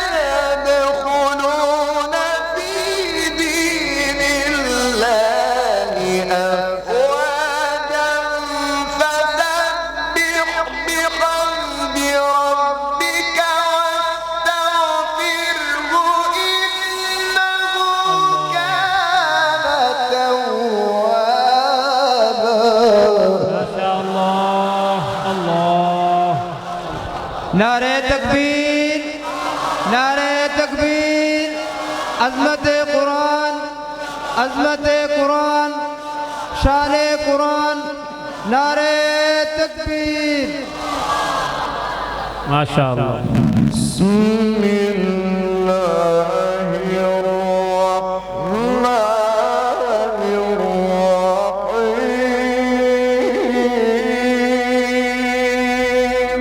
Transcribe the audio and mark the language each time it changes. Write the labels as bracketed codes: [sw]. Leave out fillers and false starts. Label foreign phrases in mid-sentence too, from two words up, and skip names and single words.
[ar] يدخلون في دين الله أفواجا فسبح بحمد ربك واستغفره إنه كان توابا. ما شاء الله. الله [ur] نعرۂ تکبیر نعرۂ تکبیر عظمت قرآن شان قرآن نعرۂ تکبیر. [ar] ما شاء الله. بسم الله الرحمن الرحيم.